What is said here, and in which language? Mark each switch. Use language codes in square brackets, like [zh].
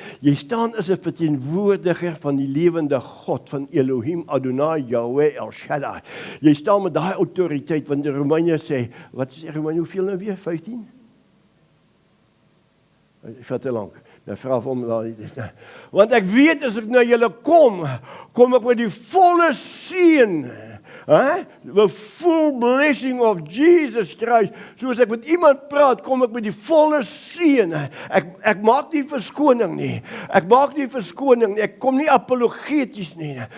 [af] Jy staan as 'n verteenwoordiger van die lewende God, van Elohim, Adonai, Yahweh, El Shaddai. Jy staan met daai autoriteit, want die Romeine sê, wat sê Romeine, hoeveel nou weer? 15? Ek vat te lank. Nou vra vir hom, want ek weet as ek na julle kom ek met die volle seën. [en] The full blessing of Jesus Christ. [af] Soos ek met iemand praat, kom ek met die volle seën. Ek maak nie verskoning nie. Ek kom nie apologeties nie.